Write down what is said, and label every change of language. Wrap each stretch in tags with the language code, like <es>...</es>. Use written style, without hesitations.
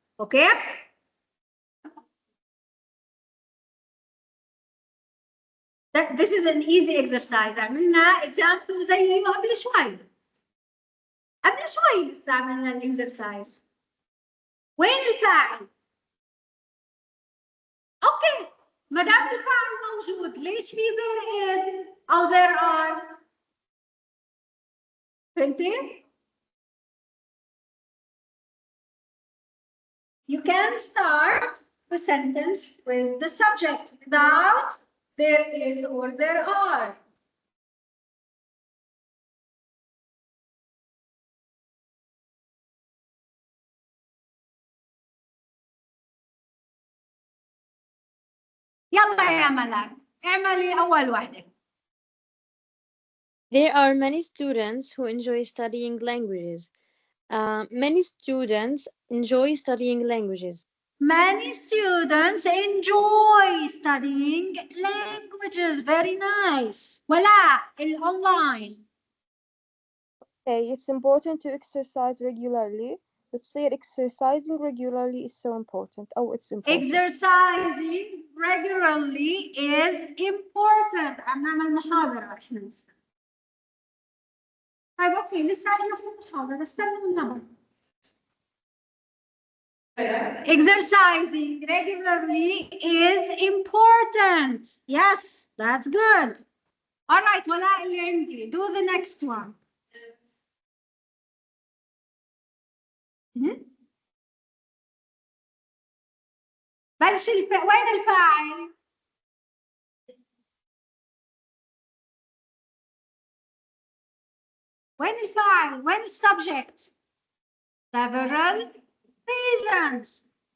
<en>Okay? This is an easy exercise.</en> <ar>عملنا example زي قبل شوي. قبل شوي لسه عملنا الاكسرسايز. وين الفاعل؟ اوكي، ما دام الفاعل موجود، ليش في there is او there are؟ فهمتي؟</ar> <en>You can start the sentence with the subject without there is or there are.</en> <ar>يلا يا ملاك، اعملي أول واحدة.</ar> <en>There are many students who enjoy studying languages. Many students enjoy studying languages. Many students enjoy studying languages. Very nice.</en> <ar>ولا الأونلاين.</ar> <en>Okay, it's important to exercise regularly. Let's say exercising regularly is so important. Oh, it's important. Exercising regularly is important.</en> <ar>عم نعمل محاضرة احنا. طيب اوكي، لسه احنا في المحاضرة، استنوا النمط.</ar> <en>Exercising regularly is important. Yes, that's good. All right,</en> <ar>ولا اللي عندي.</ar> <en>Do the next one.</en> <ar>بلش وين الفاعل؟ وين الفاعل؟ وين السبجكت؟</ar> <en>Several reasons.</en>